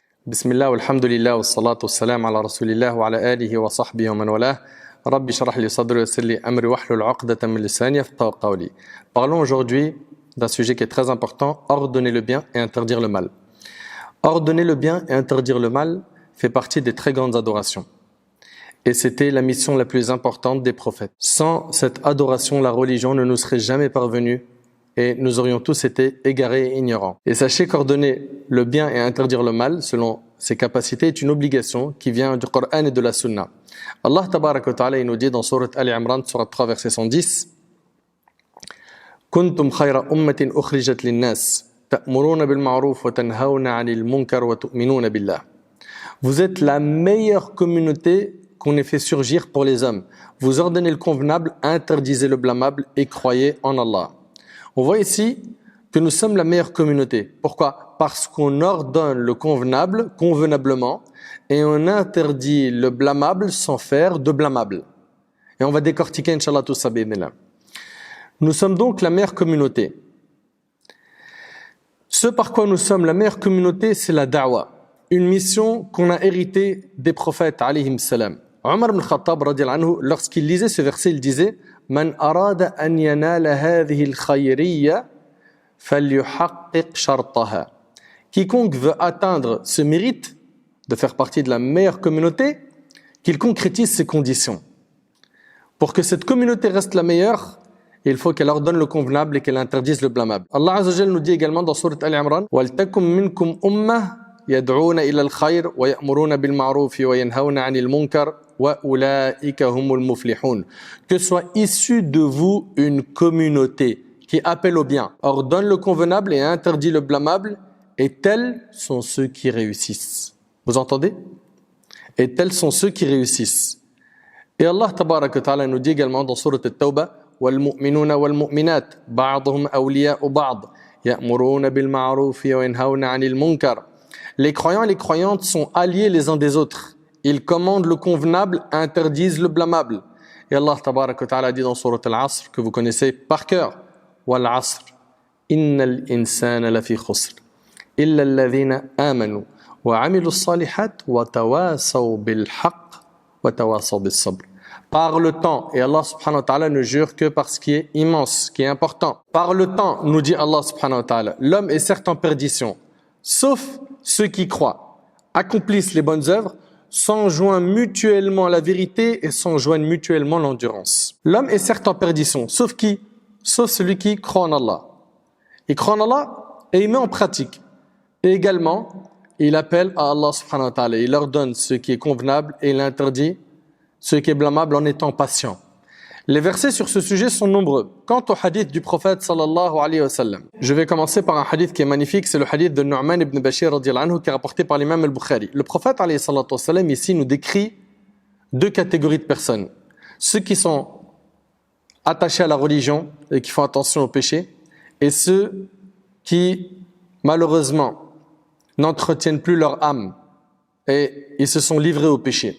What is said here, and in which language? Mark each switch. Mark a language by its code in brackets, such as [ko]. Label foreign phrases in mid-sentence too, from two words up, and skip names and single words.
[ar] بسم الله والحمد لله والصلاة والسلام على رسول الله وعلى آله وصحبه ومن والاه. ربي اشرح لي صدري ويسر لي أمري واحلل عقدة من لساني يفقهوا قولي. [fr] Parlons aujourd'hui d'un sujet qui est très important, ordonner le bien et interdire le mal. Ordonner le bien et interdire le mal fait partie des très grandes adorations. Et c'était la mission la plus importante des prophètes. Sans cette adoration, la religion ne nous serait jamais parvenue et nous aurions tous été égarés et ignorants. Et sachez qu'ordonner le bien et interdire le mal, selon ses capacités, est une obligation qui vient du Coran et de la Sunna. Allah [ar] تبارك وتعالى, [fr] il nous dit dans sourate Ali Imran, sourate 3, verset 110, [ar] كنتم خير أمة أخرجت للناس تأمرون بالمعروف وتنهون عن المنكر وتؤمنون بالله. [fr] Vous êtes la meilleure communauté qu'on ait fait surgir pour les hommes. Vous ordonnez le convenable, interdisez le blâmable et croyez en Allah. On voit ici que nous sommes la meilleure communauté. Pourquoi? Parce qu'on ordonne le convenable convenablement et on interdit le blâmable sans faire de blâmable. Et on va décortiquer, Inch'Allah, tout ça. Nous sommes donc la meilleure communauté. Ce par quoi nous sommes la meilleure communauté, c'est la da'wa. Une mission qu'on a héritée des prophètes, [ar] عليهم السلام. [fr] Omar ibn Khattab, [ar] رضي الله عنه, [fr] lorsqu'il lisait ce verset, il disait « [ar] من أراد أن ينال هذه الخيرية فليحقق شرطها [fr] » Quiconque veut atteindre ce mérite de faire partie de la meilleure communauté, qu'il concrétise ses conditions. Pour que cette communauté reste la meilleure, il faut qu'elle ordonne le convenable et qu'elle interdise le blâmable. Allah [ar] عز وجل [fr] nous dit également dans sourate Ali Imran « [ar] ولتكن منكم أمة يدعون إلى الخير ويأمرون بالمعروف وينهون عن المنكر وأولئك هم المفلحون [fr] » Que soit issue de vous une communauté qui appelle au bien, ordonne le convenable et interdit le blâmable, et tels sont ceux qui réussissent. Vous entendez? Et tels sont ceux qui réussissent. Et Allah [ar] تبارك وتعالى [fr] nous dit également dans sourate At-Tawbah [ar] وَالْمُؤْمِنُونَ وَالْمُؤْمِنَاتِ بَعْضُهُمْ أَوْلِيَاءُ بَعْضٍ يَأْمُرُونَ بِالْمَعْرُوفِ وَيَنْهَوْنَ عَنِ الْمُنكَرِ. [fr] Les croyants et les croyantes sont alliés les uns des autres. Ils commandent le convenable, interdisent le blâmable. Et Allah [ar] تبارك وتعالى [fr] dit dans sourate Al-Asr, que vous connaissez par cœur, [ar] وَالْعَصْرِ إِنَّ الْإِنسَانَ لَفِي خُسْرٍ إِلَّا الَّذِينَ آمَنُوا وَعَمِلُوا الصَّالِحَاتِ وَتَوَاصَوْا بِالْحَقِّ وَتَوَاصَوْا بِالصَّبْرِ. [fr] Par le temps, et Allah [ar] سبحانه وتعالى [fr] ne jure que par ce qui est immense, qui est important. Par le temps, nous dit Allah [ar] سبحانه وتعالى, [fr] l'homme est certes en perdition, sauf ceux qui croient, accomplissent les bonnes œuvres, s'enjoignent mutuellement la vérité et s'enjoignent mutuellement l'endurance. L'homme est certes en perdition, sauf qui? Sauf celui qui croit en Allah. Il croit en Allah et il met en pratique. Et également, il appelle à Allah [ar] سبحانه وتعالى, [fr] il leur donne ce qui est convenable et il interdit ce qui est blâmable en étant patient. Les versets sur ce sujet sont nombreux. Quant au hadith du prophète [ar] صلى الله عليه وسلم, [fr] je vais commencer par un hadith qui est magnifique, c'est le hadith de Nu'man ibn Bashir [ar] رضي الله عنه [fr] qui est rapporté par l'imam al-Bukhari. Le prophète [ar] عليه الصلاة والسلام [fr] ici nous décrit deux catégories de personnes. Ceux qui sont attachés à la religion et qui font attention au péché, et ceux qui malheureusement n'entretiennent plus leur âme et ils se sont livrés au péché.